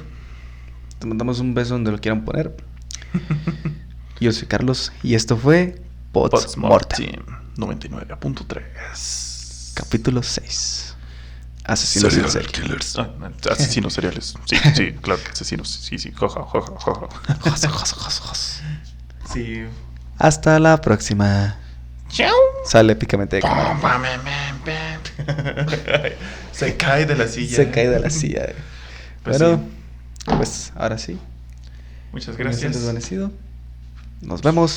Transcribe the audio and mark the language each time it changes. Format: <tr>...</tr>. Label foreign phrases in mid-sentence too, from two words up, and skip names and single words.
<es>Te mandamos un beso donde lo quieran poner. Yo soy Carlos y esto fue Potsmortem, 99.3. capítulo 6. Asesinos en Serial serie. killers. Ah, asesinos seriales. Sí, sí, claro, asesinos. Sí, sí, joja, joja, joja. Jos, jos, jos, jos. Sí. Hasta la próxima. Chao. Sale épicamente de cámara. Se cae de la silla. Se cae de la silla. Pues Pero, sí. pues ahora sí. Muchas Me siento gracias. desvanecido. Nos vemos.</es>